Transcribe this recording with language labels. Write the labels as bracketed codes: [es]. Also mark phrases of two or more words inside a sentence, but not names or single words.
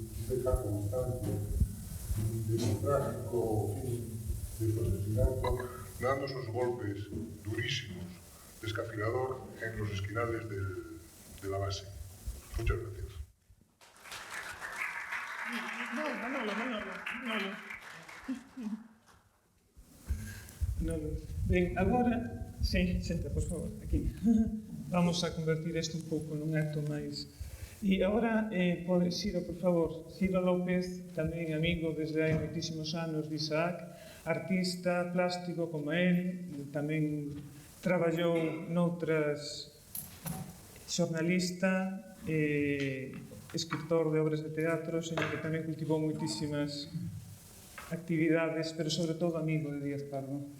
[es] esa constante democrático fin de su asesinato, dando esos golpes durísimos, descafilador en los esquinales de la base. Muchas gracias. Manolo. [gl] Ben, agora, sí, senta, por favor, aquí. Vamos a convertir isto un pouco nun acto máis. E agora, Ciro, por favor, Ciro López, tamén amigo desde hai moitísimos anos de Isaac, artista, plástico como él, tamén traballou noutras, xornalista, escritor de obras de teatro, señor que tamén cultivou moitísimas actividades, pero sobre todo amigo de Díaz Pardo.